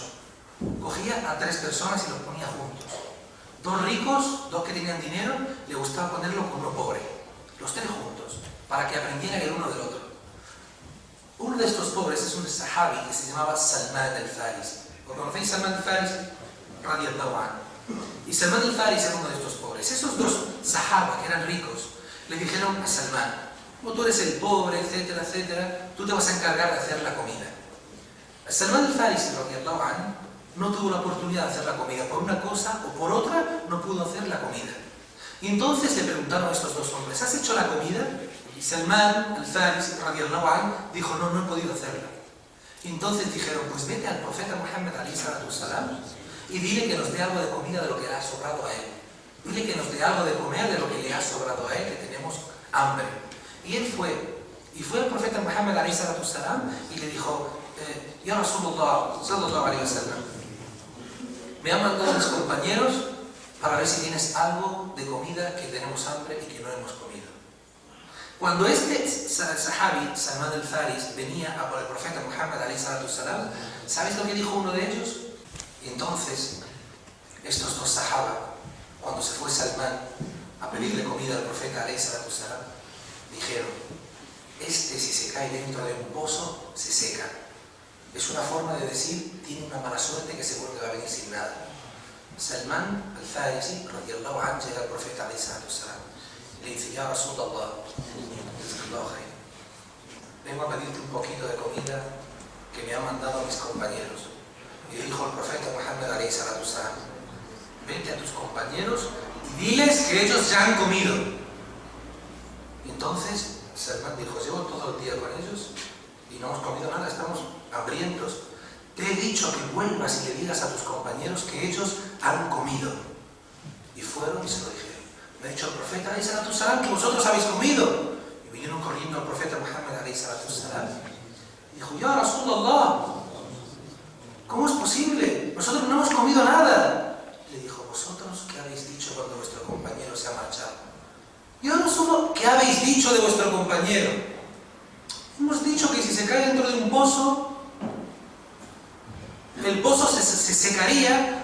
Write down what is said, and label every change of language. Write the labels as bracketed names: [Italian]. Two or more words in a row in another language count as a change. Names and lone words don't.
[Spanish] Cogía a 3 personas y los ponía juntos. 2 ricos, 2 que tenían dinero, le gustaba ponerlo con uno pobre. Los 3 juntos, para que aprendieran el uno del otro. Uno de estos pobres es un sahabi que se llamaba Salman al-Farisi. ¿Lo conocéis, Salman al-Farisi? [Arabic] رضي الله عنه. [Spanish] Y Salman al-Farisi era uno de estos pobres. Esos dos sahaba que eran ricos le dijeron a Salman: como tú eres el pobre, etcétera, etcétera, tú te vas a encargar de hacer la comida. Salman al-Farisi, [Arabic] رضي الله عنه, [Spanish] no tuvo la oportunidad de hacer la comida. Por una cosa o por otra no pudo hacer la comida. Y entonces le preguntaron a estos dos hombres: ¿has hecho la comida? Y Salman al-Farisi, [Arabic] رضي الله عنه, [Spanish] dijo: no, no he podido hacerla. Y entonces dijeron: pues vete al profeta Muhammad [Arabic] عليه الصلاة السلام [Spanish] y dile que nos dé algo de comida de lo que le ha sobrado a él. Dile que nos dé algo de comer de lo que le ha sobrado a él, que tenemos hambre. Y él fue. Y fue al profeta Muhammad [Arabic] عليه الصلاة السلام [Spanish] y le dijo: [Arabic] يا رسول الله صلى الله عليه وسلم, [Spanish] me han mandado mis compañeros para ver si tienes algo de comida, que tenemos hambre y que no hemos comido. Cuando este sahabi, Salman al-Farisi, venía a por el profeta Muhammad [Arabic] عليه الصلاة السلام, [Spanish] ¿sabéis lo que dijo uno de ellos? Y entonces, estos dos sahaba, cuando se fue Salman a pedirle comida al profeta [Arabic] عليه الصلاة السلام, [Spanish] dijeron: este, si se cae dentro de un pozo, se seca. Es una forma de decir: tiene una mala suerte que seguro que va a venir sin nada. Salman al-Farisi, [Arabic] رضي الله عنه, [Spanish] llega al profeta [Arabic] عليه الصلاة السلام [Spanish] y le dice: [Arabic] يا رسول الله, [Spanish] vengo a pedirte un poquito de comida que me han mandado mis compañeros. Y dijo el profeta Muhammad [Arabic] عليه الصلاة السلام: [Spanish] vete a tus compañeros y diles que ellos ya han comido. Y entonces Salman dijo: llevo todo el día con ellos y no hemos comido nada, estamos hambrientos. Te he dicho que vuelvas y le digas a tus compañeros que ellos han comido. Y fueron y se lo dijeron: me ha dicho el profeta [Arabic] عليه الصلاة السلام [Spanish] que vosotros habéis comido. Y vinieron corriendo al profeta Muhammad [Arabic] عليه الصلاة السلام [Spanish] y dijo: [Arabic] يا رسول الله, [Spanish] ¿cómo es posible? Nosotros no hemos comido nada. Le dijo: ¿vosotros qué habéis dicho cuando vuestro compañero se ha marchado? [Arabic] يا رسول الله, [Spanish] ¿qué habéis dicho de vuestro compañero? Hemos dicho que si se cae dentro de un pozo, el pozo se secaría.